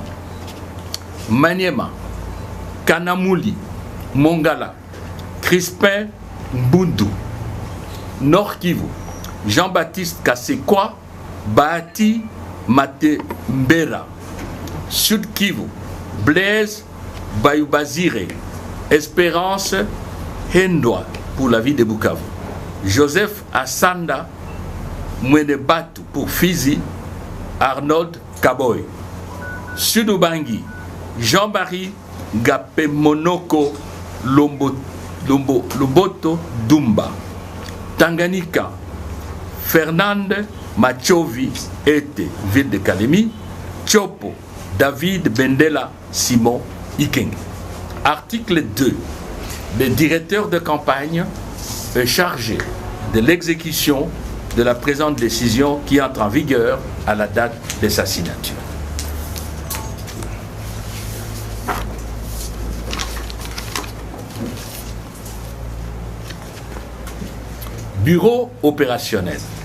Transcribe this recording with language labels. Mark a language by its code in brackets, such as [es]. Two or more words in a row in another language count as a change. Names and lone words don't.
[fr] Maniema, Kanamuli, Mongala, Crispin Mbundu. Nord Kivu, Jean-Baptiste Kasekwa, Bahati Matembera. Sud Kivu, Blaise Bayubazire. Espérance Hendoa pour la ville de Bukavu. Joseph Assanda Mwenebatu pour Fizi. Arnold Kaboy. Sud Ubangi, Jean-Marie Gapemonoko Loboto Dumba. Tanganyika, Fernande Machovi Ete, ville de Kalemi. Chopo, David Bendela Simon Ikeng. Article 2. Le directeur de campagne est chargé de l'exécution de la présente décision qui entre en vigueur à la date de sa signature. Bureau opérationnel.